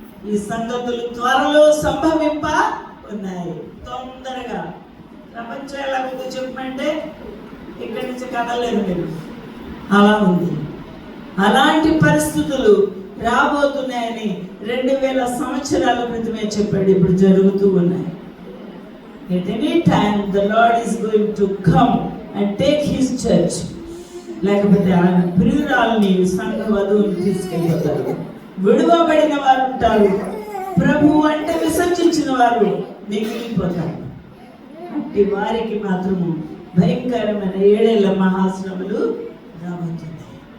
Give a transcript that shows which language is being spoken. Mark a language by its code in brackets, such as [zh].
[te] ఈ సంగతులు త్వరలో సంభవింప ఉన్నాయి. తొందరగా ప్రపంచం ఎలా ఉందో చెప్పమంటే ఇక్కడి నుంచి కదలేదు మీరు. అలా ఉంది. అలాంటి పరిస్థితులు రాబోతున్నాయని 2000 సంవత్సరాల క్రితమే చెప్పాడు. ఇప్పుడు జరుగుతూ ఉన్నాయి. [en] At any time the Lord is going to come and take his church. [te] లేకపోతే ఆయన ప్రియురాల్ని సంఘ వధువుని తీసుకెళ్ళిపోతారు. విడువబడిన వారు ఉంటారు, ప్రభు అంటే విసర్జించిన వారు మిగిలిపోతారు. అట్టి వారికి మాత్రము భయంకరమైన 7 ఏళ్ల మహాశ్రమలు రాబోతున్నాయి.